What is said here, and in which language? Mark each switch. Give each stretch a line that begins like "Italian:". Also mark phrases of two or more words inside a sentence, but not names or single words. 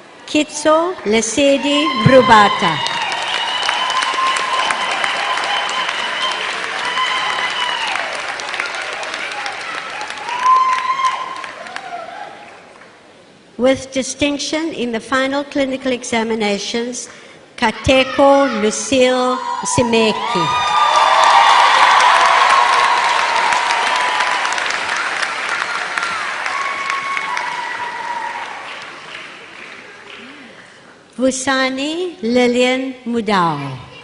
English: Kitso Lesedi Brubata. With distinction in the final clinical examinations, Kateko Lucille Simeki. Vusani Lillian Mudao.